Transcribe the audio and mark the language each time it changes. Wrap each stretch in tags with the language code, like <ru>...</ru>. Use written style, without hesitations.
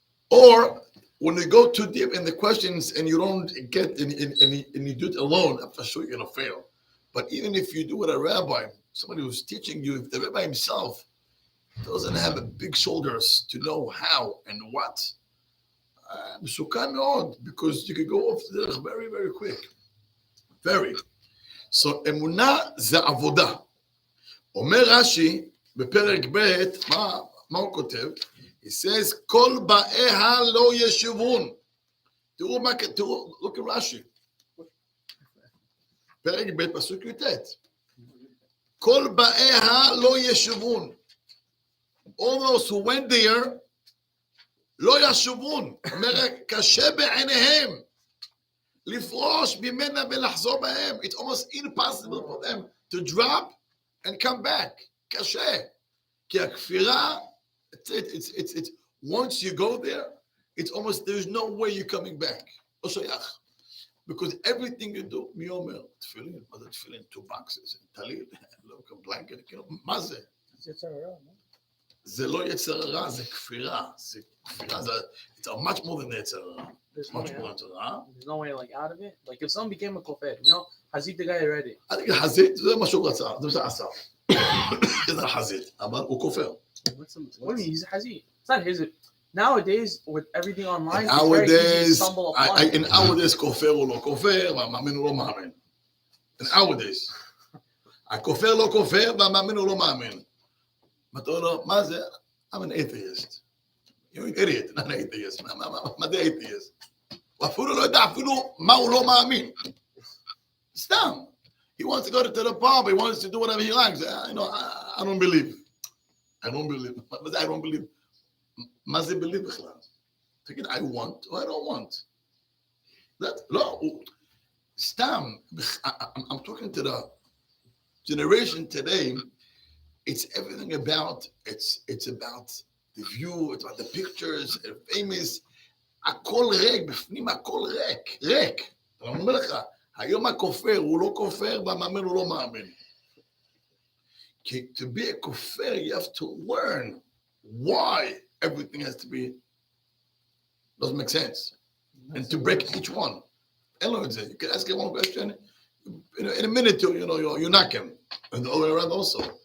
<en>Or when you go too deep in the questions and you don't get and you do it alone, I'm for sure you're gonna fail. But even if you do it a rabbi, somebody who's teaching you, if the rabbi himself doesn't have a big shoulders to know how and what,</en> <he>מסוכן מאוד,</he> <en>because you could go off the derech very, very quick. Very.</en> <he>So, אמונה זה עבודה. אומר רש"י, בפרק ב', מה הוא כותב?</he> <en>He says,</en> <he>כל באיה לא ישובון. תראו,</he> <en>look at רש"י.</en> <he>פרק ב', פסוק י"ט. כל באיה לא ישובון.</he> <en>All those who went there,</en> <he>לא ישובון. אומר, קשה בעיניהם לפרוש ממנה ולחזור בהם.</he> <en>It's almost impossible for them to drop and come back.</en> <he>קשה. כי הכפירה,</he> <en>it's once you go there, it's almost, there's no way you're coming back.</en> <he>לא שייך.</he> <en>Because everything you do,</en> <he>מי אומר? תפילין, מה זה תפילין?</he> <en>2 boxes,</en> <he>טליל, לא בלנקט, מה זה? זה יצר הרע, לא? זה לא יצר הרע, זה כפירה. זה כפירה,</he> <en>it's much more than</en> <he>יצר הרע.</he> <en>There's no much way more out. into that. There's no way like out of it. Like if someone became a kofar, you know, Hazit the guy already.</en> <he>I think חזית זה מה שהוא רצה, זה מה שעשה. זה חזית, אבל הוא כופר.</he> <en>What do you mean? He's a Hazit. It's not his. Nowadays, with everything online, And it's very easy to nowadays, stumble upon. in nowadays</en> <he>כופר הוא לא כופר, והמאמין הוא לא מאמין.</he> <en>In nowadays.</en> <he>הכופר לא כופר, והמאמין הוא לא מאמין. ואתה אומר לו, מה זה?</he> <en>I'm an atheist. You're an idiot, not an atheist.</en> <he>מה זה atheist? הוא אפילו לא יודע אפילו מה הוא לא מאמין. סתם.</he> <en>He wants to go to the pub, he wants to do whatever he likes. I don't believe. I don't believe.</en> <he>מה זה</he> <en>I don't believe?</en> <he>מה זה believe בכלל? תגיד,</he> <en>I want or I don't want.</en> <he>לא, סתם.</he> <en>I'm talking to the generation today. It's everything about, it's about the view, it's about the pictures, the famous.</en> <he>הכל ריק, בפנים הכל ריק. אני אומר לך, היום הכופר הוא לא כופר והמאמין הוא לא מאמין. כי</he> <en>to be a כופר, you have to learn why everything has to be, doesn't make sense. And to break each one.</en> <he>אין לו את זה.</he> <en>You can ask him one question, in a minute, you're knocking. And the other way around also.</en>